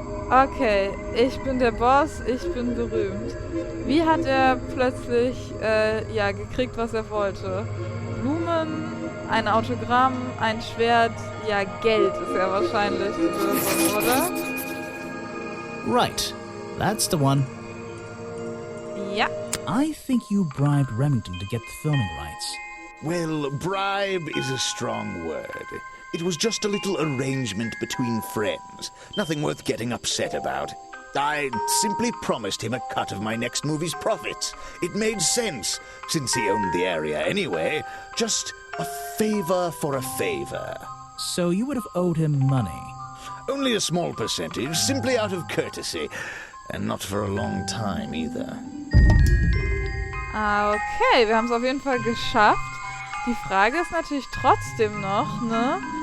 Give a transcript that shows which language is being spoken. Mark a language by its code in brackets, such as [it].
[de] Okay, ich bin der Boss, ich bin berühmt. Wie hat er plötzlich, gekriegt, was er wollte? Blumen, ein Autogramm, ein Schwert, ja, Geld ist ja wahrscheinlich die Lösung, oder? [en] Right, that's the one. [de] Ja. [en] I think you bribed Remington to get the filming rights. Well, bribe is a strong word. It was just a little arrangement between friends. Nothing worth getting upset about. I simply promised him a cut of my next movie's profits. It made sense, since he owned the area anyway. Just a favor for a favor. So you would have owed him money? Only a small percentage, simply out of courtesy. And not for a long time either. [de] Okay, wir haben es auf jeden Fall geschafft. Die Frage ist natürlich trotzdem noch, ne?